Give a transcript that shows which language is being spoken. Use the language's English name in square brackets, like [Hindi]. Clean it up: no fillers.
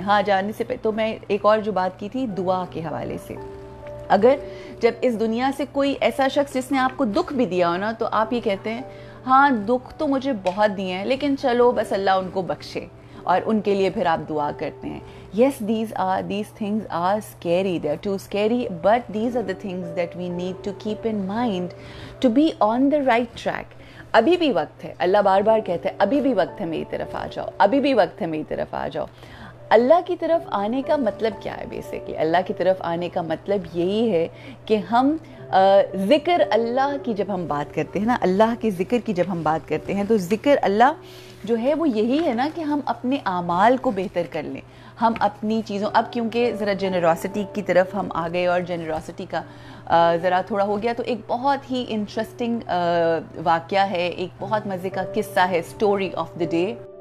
[Urdu] ہاں, جانے سے تو میں ایک اور جو بات کی تھی دعا کے حوالے سے, اگر جب اس دنیا سے کوئی ایسا شخص جس نے آپ کو دکھ بھی دیا ہو نا, تو آپ یہ کہتے ہیں ہاں دکھ تو مجھے بہت دیے ہیں لیکن چلو بس اللہ ان کو بخشے, اور ان کے لیے پھر آپ دعا کرتے ہیں. [English] Yes, these things are scary, they're too scary, but these are the things that we need to keep in mind to be on the right track. [Urdu] ابھی بھی وقت ہے, اللہ بار بار کہتا ہے ابھی بھی وقت ہے, میری طرف آ جاؤ, ابھی بھی وقت ہے, میری طرف آ جاؤ. اللہ کی طرف آنے کا مطلب کیا ہے؟ بیسکلی اللہ کی طرف آنے کا مطلب یہی ہے کہ ہم ذکر اللہ کی جب ہم بات کرتے ہیں نا, اللہ کے ذکر کی جب ہم بات کرتے ہیں, تو ذکر اللہ جو ہے وہ یہی ہے نا کہ ہم اپنے اعمال کو بہتر کر لیں, ہم اپنی چیزوں, اب کیونکہ ذرا جنراسٹی کی طرف ہم آ گئے اور جنراسٹی کا ذرا تھوڑا ہو گیا, تو ایک بہت ہی انٹرسٹنگ واقعہ ہے, ایک بہت مزے کا قصہ ہے, اسٹوری آف دا ڈے.